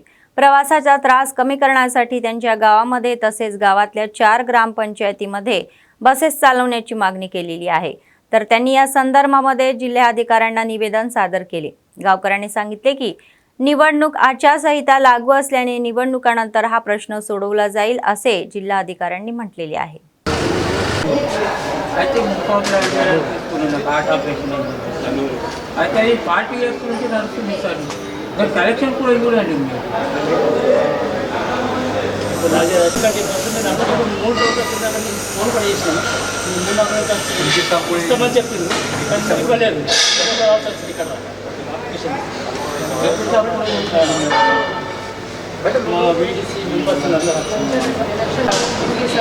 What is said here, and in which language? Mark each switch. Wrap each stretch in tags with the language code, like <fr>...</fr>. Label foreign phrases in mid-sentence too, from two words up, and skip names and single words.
<mr>प्रवासाचा त्रास कमी करण्यासाठी त्यांच्या गावामध्ये तसेच गावातल्या 4 ग्रामपंचायतीमध्ये बसेस चालवण्याची मागणी केलेली आहे। तर त्यांनी या संदर्भामध्ये जिल्हाधिकाऱ्यांना निवेदन सादर केले। गावकऱ्यांनी सांगितले की निवडणूक आचारसंहिता लागू असल्याने निवडणुकानंतर हा प्रश्न सोडवला जाईल असे जिल्हाधिकाऱ्यांनी म्हटलेले आहे।</mr> <te>కలెక్షన్ కూడా చూడండి ఫోన్ కూడా చేసాను ఇస్తామని చెప్పింది కానీ ఇవ్వలేదు ఇక్కడ మా BDC మెంబర్స్ అందరూ</te>